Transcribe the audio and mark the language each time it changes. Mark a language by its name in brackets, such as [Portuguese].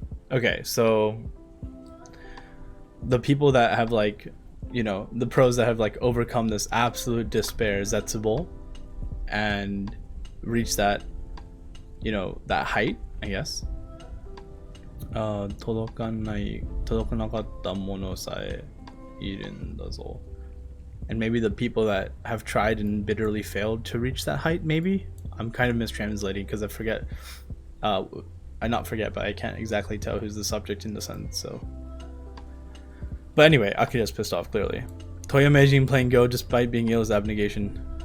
[English] Okay, so the people that have like, you know, the pros that have like overcome this absolute despair, Zetsubo, and reach that, you know, that height, I guess. [Japanese] 届かなかったものさえいるんだぞ. [English] And maybe the people that have tried and bitterly failed to reach that height, maybe? I'm kind of mistranslating because I forget. I not forget, but I can't exactly tell who's the subject in the sentence, so. But anyway, Akira's pissed off, clearly. Toya Meijin playing Go despite being ill is abnegation.